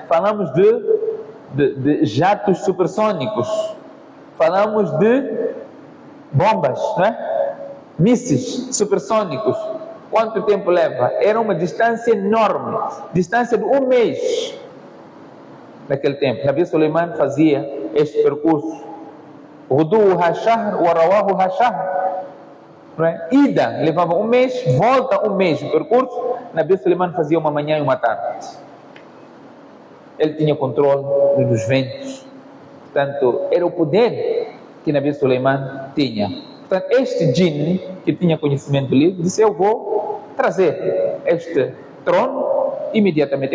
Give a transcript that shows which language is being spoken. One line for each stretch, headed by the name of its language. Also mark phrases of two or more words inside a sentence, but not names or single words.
Portuguese: Falamos de jatos supersônicos, falamos de bombas, não é? Mísseis supersônicos. Quanto tempo leva? Era uma distância enorme, distância de um mês naquele tempo. Nabi Sulaiman fazia este percurso.
Arabic: غدوها شهر ورواحها شهر.
Portuguese: Ida levava um mês, volta um mês. O percurso, Nabi Sulaiman fazia uma manhã e uma tarde. Ele tinha controle dos ventos. Portanto, era o poder que Nabi Sulaiman tinha. Portanto, este jinn que tinha conhecimento do livro disse: eu vou trazer este trono imediatamente.